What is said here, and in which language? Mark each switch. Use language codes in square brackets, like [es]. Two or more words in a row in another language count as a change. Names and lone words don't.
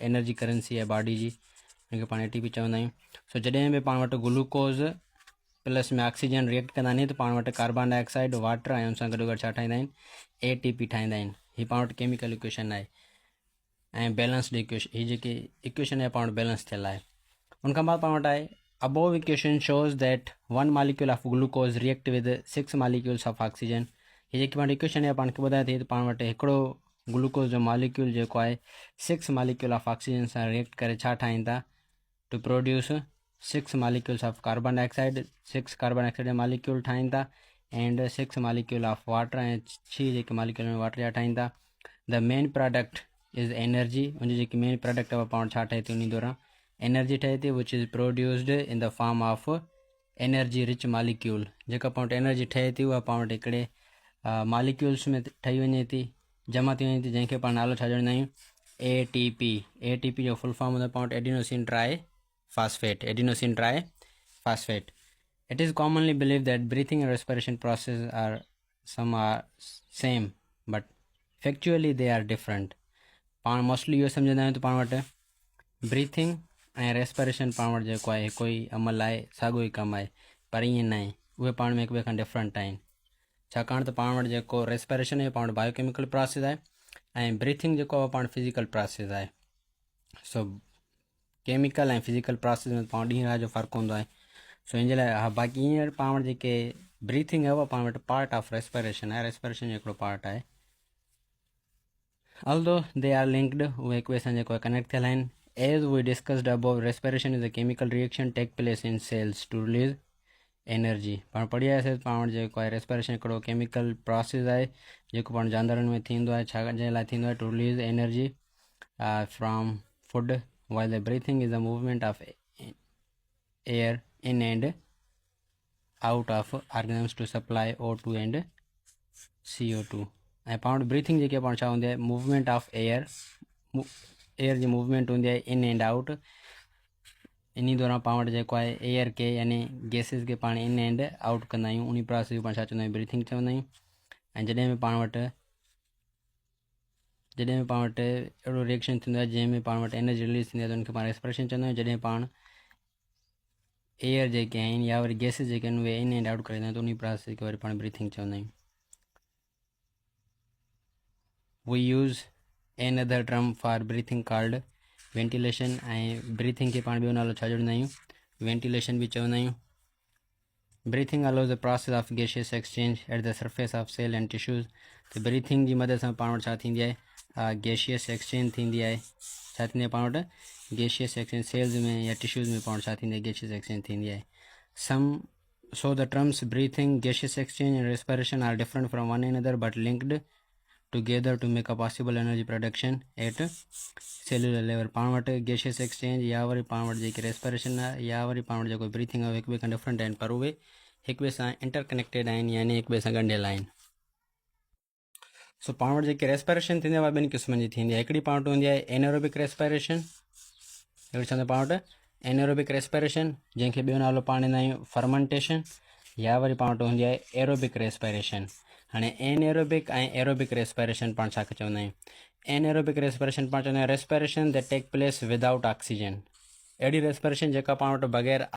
[en] energy currency [sd] आहे बॉडी जी, हुनखे पाण ATP चवंदा आहियूं. सो जॾहिं बि पाण वटि [en] glucose plus [sd] में ऑक्सीजन रिएक्ट कंदा नी त पाण वटि [en] carbon dioxide water [sd] ऐं हुन सां गॾु गॾु छा ठाहींदा आहिनि? ATP ठाहींदा आहिनि. हीअ पाण वटि [en] chemical equation [sd] आहे ऐं [en] balanced equation. [sd] हीअ जेकी इक्वेशन आहे पाण वटि बैलेंस थियल आहे. उनखां बाद पाण वटि आहे [en] above equation shows that 1 molecule of glucose react with 6 molecules of oxygen. [sd] हीअ जेकी पाण इक्वेशन आहे पाण खे ॿुधाए थी त पाण वटि हिकिड़ो ग्लूकोज़ जो मॉलिक्यूल जेको आहे [en] 6 molecule of oxygen [sd] सां रिएक्ट करे छा ठाहीनि था? [en] To produce 6 molecules of carbon dioxide. [sd] 6 [en] carbon dioxide [sd] जा मॉलिक्यूल ठाहीनि था [en] and 6 molecule of water [sd] ऐं 6 जेके मॉलिक्यूल वाटर जा ठाहीनि था. [en] The main product is energy. [sd] उनजी जेकी [en] main product [sd] आहे पाण छा ठहे थी? उन दौरान एनर्जी ठहे थी [en] which is produced in the form of energy rich molecule. [sd] जेका पाण वटि एनर्जी ठहे थी उहा पाण वटि हिकिड़े मॉलिक्यूल्स में ठही वञे थी, जमा थी वञे थी, जंहिंखे पाण नालो छा ॼणंदा आहियूं? ATP. ATP जो [en] full form [sd] हूंदो आहे पाण वटि [en] adenosine tri phosphate. Adenosine triphosphate. It is commonly believed that breathing and respiration process are same, but factually they are different. [sd] पाण मोस्टली इहो सम्झंदा आहियूं त पाण वटि ब्रीथिंग ऐं रेस्पिरेशन पाण वटि जेको आहे कोई अमल आहे साॻियो ई कमु आहे, पर ईअं न आहे. उहे पाण में हिक ॿिए खां डिफरेंट आहिनि. छाकाणि त पाण वटि जेको रेस्पिरेशन आहे पाण वटि [en] biochemical process [sd] आहे ऐं ब्रीथिंग जेको आहे पाण [en] physical process [sd] आहे. सो केमिकल ऐं [en] physical process [sd] में पाण ॾींहं राति जो फ़र्क़ु हूंदो आहे. सो इन जे लाइ हा बाक़ी हींअर पाण वटि जेके ब्रीथिंग आहे उहा पाण वटि [en] part of respiration [sd] आहे. रेस्पिरेशन जो हिकिड़ो पार्ट आहे. [en] Although they are linked. [sd] उहे हिक ॿिए सां जेको आहे कनेक्ट थियल आहिनि. [en] As we discussed about respiration is a chemical reaction take place in cells to release energy. [sd] पाण पढ़ी आयासीं पाण वटि जेको आहे रेस्पिरेशन हिकिड़ो [en] chemical process [sd] आहे जेको पाण जानवरनि में थींदो आहे. छा जे लाइ थींदो आहे? [en] To release energy from food. while the breathing is the movement of air in and out of organisms to supply O2 and CO2. [sd] ऐं पाण वटि ब्रीथिंग जेकी पाण छा हूंदी आहे [en] movement of air [sd] जी मूवमेंट हूंदी आहे [en] in and out [sd] इन दौरान पाण वटि जेको आहे एयर खे यानी गैसिस खे पाण [en] in and out [sd] कंदा आहियूं उन प्रोसेस खे पाण छा चवंदा आहियूं ब्रीथिंग चवंदा आहियूं ऐं जॾहिं बि पाण वटि अहिड़ो रिएक्शन थींदो आहे जंहिंमें पाण वटि एनर्जी रिलीज़ थींदी आहे त उनखे पाण रेस्पिरेशन चवंदा आहियूं जॾहिं पाण एयर जेके आहिनि या वरी गैसिस जेके आहिनि उहे [en] in and out [sd] कंदा आहियूं त उन प्रोसेस खे वरी पाण ब्रीथिंग चवंदा आहियूं [en] We use another term for breathing called ventilation [sd] ऐं breathing खे पाण ॿियो नालो छा जोड़ींदा आहियूं ventilation बि चवंदा आहियूं [en] breathing allows the process of gaseous exchange at the surface of cell and tissues [sd] त breathing जी मदद सां पाण वटि छा थींदी आहे [en] gaseous exchange [sd] थींदी आहे छा थींदी आहे पाण वटि [en] gaseous exchange [sd] cells में या tissues में पाण वटि छा थींदी आहे [en] gaseous exchange [sd] थींदी आहे [en] so the terms breathing gaseous exchange and respiration are different from one another but linked together to make a possible energy production at cellular level [sd] पाण वटि [en] gaseous exchange [sd] या वरी पाण वटि जेकी respiration आहे या वरी पाण वटि जेको breathing आहे हिक ॿिए खां डिफरेंट आहिनि पर उहे हिक ॿिए सां इंटरकनेक्टेड आहिनि यानी हिक ॿिए सां ॻंढियल आहिनि सो पाण वटि जेकी रेस्पिरेशन थींदी आहे उहा ॿिनि क़िस्मनि जी थींदी आहे हिकिड़ी पाण वटि हूंदी आहे [en] anaerobic respiration [sd] हिकिड़ी चवंदा पाण वटि [en] anaerobic respiration [sd] जंहिंखे ॿियो नालो पाण ॾींदा आहियूं फर्मेंटेशन या वरी पाण वटि हूंदी आहे [en] aerobic respiration [sd] हाणे एनएरोबिक ऐं [en] aerobic respiration [sd] पाण छा चवंदा आहियूं [en] anaerobic respiration [sd] पाण चवंदा आहियूं [en] respiration that take place without oxygen [sd] अहिड़ी रेस्पिरेशन जेका पाण वटि बग़ैर